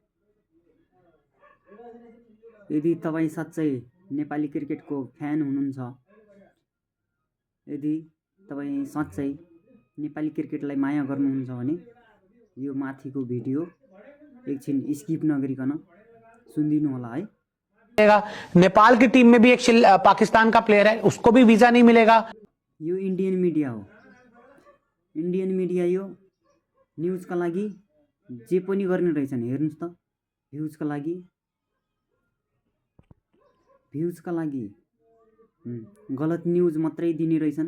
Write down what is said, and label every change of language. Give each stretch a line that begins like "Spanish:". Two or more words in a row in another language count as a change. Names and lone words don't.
Nepali: यदि तपाईँ साँच्चै नेपाली क्रिकेटको फ्यान हुनुहुन्छ, यदि तपाईँ साँच्चै नेपाली क्रिकेटलाई माया गर्नुहुन्छ भने यो माथिको भिडियो एकछिन स्किप नगरिकन सुनिदिनु होला है।
Hindi: नेपाल की टीम में भी एक पाकिस्तान का प्लेयर है, उसको भी वीजा नहीं मिलेगा।
Nepali: यो
English: Indian media
Nepali: हो।
English: Indian media
Nepali: यो न्युजका लागि जे पनि गर्ने रहेछन्। हेर्नुस् त, भ्युजका लागि गलत न्युज मात्रै दिने रहेछन्।